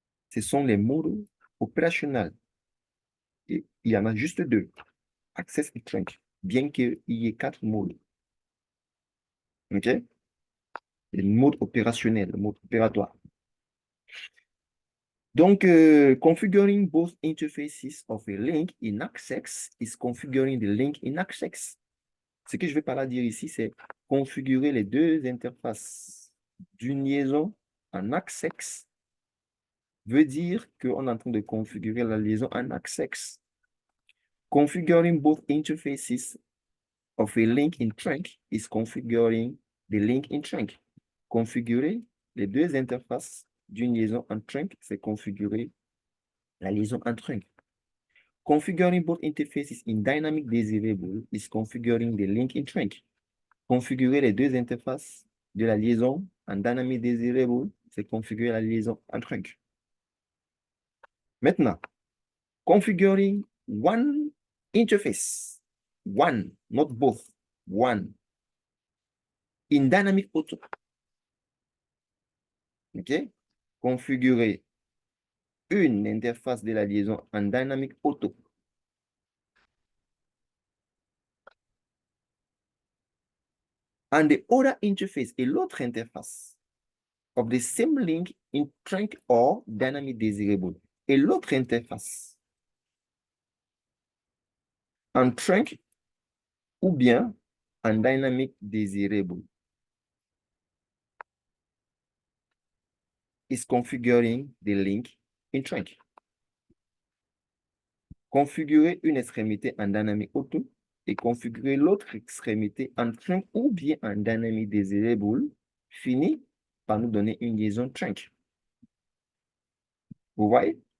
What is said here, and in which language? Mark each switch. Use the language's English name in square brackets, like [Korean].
[French] Ce sont les modes opérationnels. Et il y en a juste deux, Access et Trunk, bien qu'il y ait 4 modes. OK? Le mode opérationnel, le mode opératoire. [English] Donc, configuring both interfaces of a link in Access is configuring the link in Access. [French] Ce que je vais par là dire ici, c'est configurer les deux interfaces d'une liaison en Access veut dire qu'on est en train de configurer la liaison en Access. [English] Configuring both interfaces of a link in trunk is configuring the link in trunk. [French] Configurer les deux interfaces d'une liaison en trunk, c'est configurer la liaison en trunk. [English] Configuring both interfaces in dynamic desirable is configuring the link in trunk. [French] Configurer les deux interfaces de la liaison en dynamic desirable, c'est configurer la liaison en trunk. [English] Maintenant, configuring one interface, one, not both, one, in dynamic auto. [French] OK? Configurer une interface de la liaison en dynamic auto. [English] And the other interface [French] et l'autre interface [English] of the same link in trunk or dynamic desirable. [French] Et l'autre interface en trunk ou bien en dynamic desirable. [English] is configuring the link in trunk. [French] Configurer une extrémité en dynamic auto et configurer l'autre extrémité en trunk ou bien en dynamic desirable finit par nous donner une liaison trunk. Vous voyez?